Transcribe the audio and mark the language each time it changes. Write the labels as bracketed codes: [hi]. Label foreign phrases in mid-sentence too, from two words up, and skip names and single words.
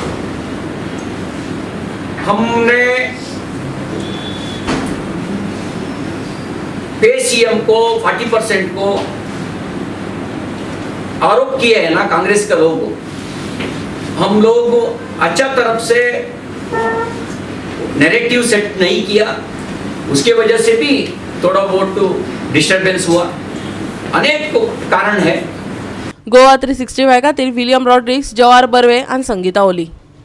[hi] हमने पे सीएम को 40% को आरोप किए है ना कांग्रेस के लोग। हम लोग अच्छा तरफ से नैरेटिव सेट नहीं किया, उसके वजह से भी थोड़ा [en] vote disturbance [hi] हुआ। अनेक कारण है। [kok] गोवा 365 खातीर विलियम रॉड्रिक्स, जवाहर बर्वे आनी संगीता ओली।